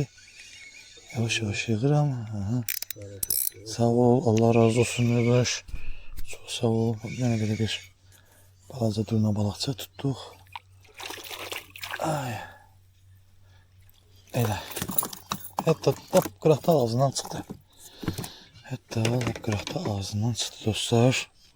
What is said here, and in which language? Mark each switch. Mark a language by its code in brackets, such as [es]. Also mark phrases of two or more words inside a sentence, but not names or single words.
[az] Yavaş yavaş yığıram. Aha. Sağ ol, Allah razı olsun kardeş. [tr] Çok sağ ol. Yine böyle bir balaca durna balıkçı tuttuk. [az] Ay. Elə. Hətta lap qıraqda ağzından çıxdı. Hətta lap qıraqda ağzından çıxdı dostlar.